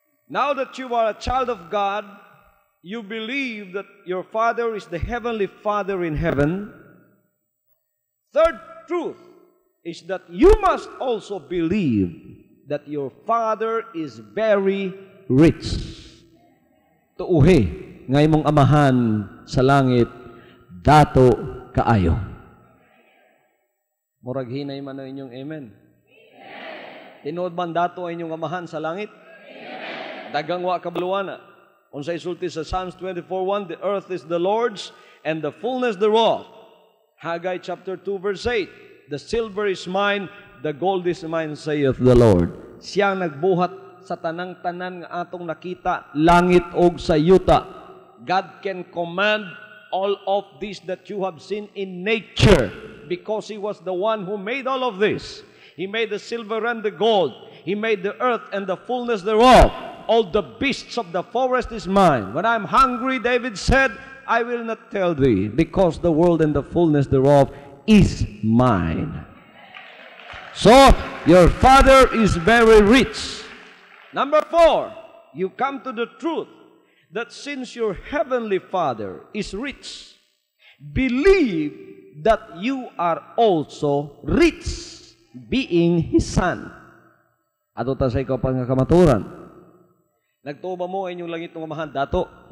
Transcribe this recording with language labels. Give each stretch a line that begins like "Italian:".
English: Now that you are a child of God, you believe that your Father is the Heavenly Father in heaven. Third truth is that you must also believe that your Father is very rich.
Cebuano: Tuuhi, nga imong amahan sa langit, dato kaayo. Murag hinay man ang inyong amen. Tinuod man dato ang inyong amahan sa langit? Dagang wa kabaluana. Unsay isulti sa
English: Psalms 24:1, the earth is the Lord's and the fullness thereof. Haggai chapter 2 verse 8, the silver is mine, the gold is mine, saith the Lord.
Cebuano: Siya nagbuhat sa tanang-tanan nga atong nakita, langit og sa yuta.
English: God can command all of this that you have seen in nature because He was the one who made all of this. He made the silver and the gold. He made the earth and the fullness thereof. All the beasts of the forest is mine. When I'm hungry, David said, I will not tell thee, because the world and the fullness thereof is mine. So, your Father is very rich. Number 4, you come to the truth that since your Heavenly Father is rich, believe that you are also rich, being His Son.
Cebuano: Ato ta sa ikaw pa nga kamaturan. Nagtuo ba mo inyong langit ng amahan, dato?